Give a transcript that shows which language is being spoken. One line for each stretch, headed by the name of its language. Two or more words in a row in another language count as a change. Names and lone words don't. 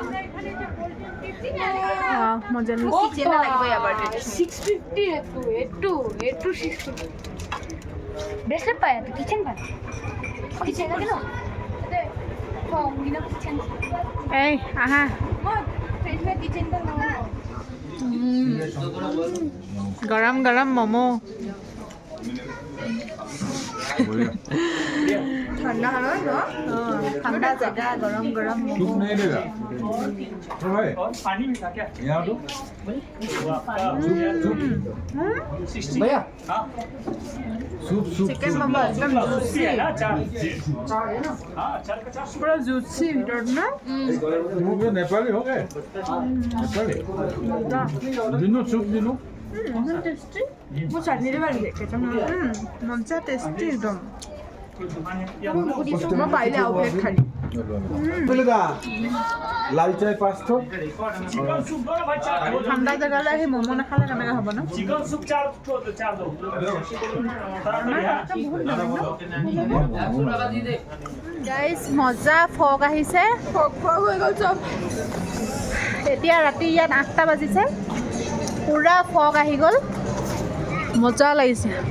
Assamese: এই আহা গৰম গৰম ম'ম' ঠাণ্ডা জেগা, গৰম গৰম
Hindi: सूप नहीं देगा तो है यहाँ तो भैया सूप सूप
Assamese: চিকেন ম'ম' একদম পুৰা জুচি ভিতৰত ন।
Hindi: वो भी नेपाली हो गए नेपाली दिनो सूप दिनो
Assamese: মোৰ চাটনি দিব লাগে মজা টেষ্টি একদম। মই পাৰিলে আৰু প্লেট খাই দিম
Hindi: बोलेगा लाल चाय 5 ठो
Assamese: ঠাণ্ডা জেগালৈ আহি ম'ম' নাখালে কেনেকৈ হ'ব ন। গাইজ মজা ফগ আহিছে, ফগ হৈ গ'ল চব। এতিয়া ৰাতি ইয়াত 8টা বাজিছে, পুৰা ফগ আহি গ'ল, মজা লাগিছে।